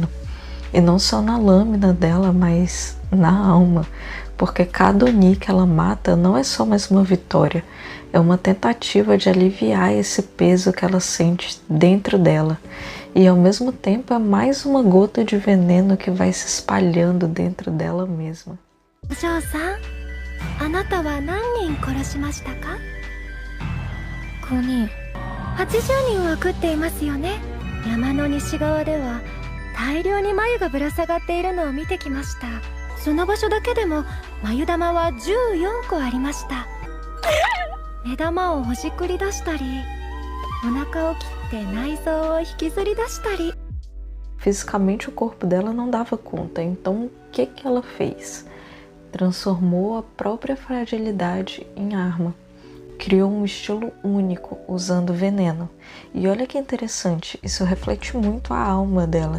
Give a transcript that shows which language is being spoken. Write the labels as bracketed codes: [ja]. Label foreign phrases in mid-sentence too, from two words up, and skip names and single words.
[pt] E não só na lâmina dela, mas na alma, porque cada Oni que ela mata não é só mais uma vitória, é uma tentativa de aliviar esse peso que ela sente dentro dela. E ao mesmo tempo é mais uma gota de veneno que vai se espalhando dentro dela mesma. [ja] お嬢さん、あなたは何人殺しましたか？5人。80人は食っていますよね。山の西側では大量に繭がぶら下がっているのを見てきました。その場所だけでも繭玉は14個ありました。目玉をほじくり出したり、お腹を切って内臓を引きずり出したり。 [pt] Fisicamente o corpo dela não dava conta, então o que ela fez? Transformou a própria fragilidade em arma. Criou um estilo único usando veneno. E olha que interessante, isso reflete muito a alma dela.